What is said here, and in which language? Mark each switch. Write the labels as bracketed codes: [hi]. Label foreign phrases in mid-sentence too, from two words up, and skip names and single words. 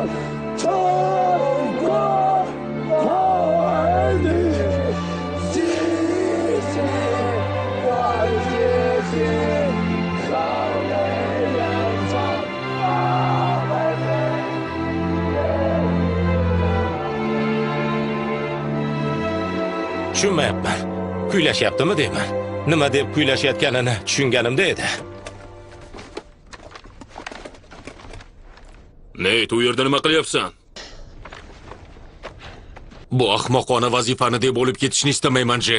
[zh] 中国好儿女，齐心团结起，抗美援朝，大来美丽。 [uz] tushunmayapman. Kuylashyaptimi deyman. Nima deb kuylashayotganini tushunganimda edi. Neyt, u yerda nima qilyapsan? Bu ahmoqona vazifani deb olib ketishni istamayman, Jek.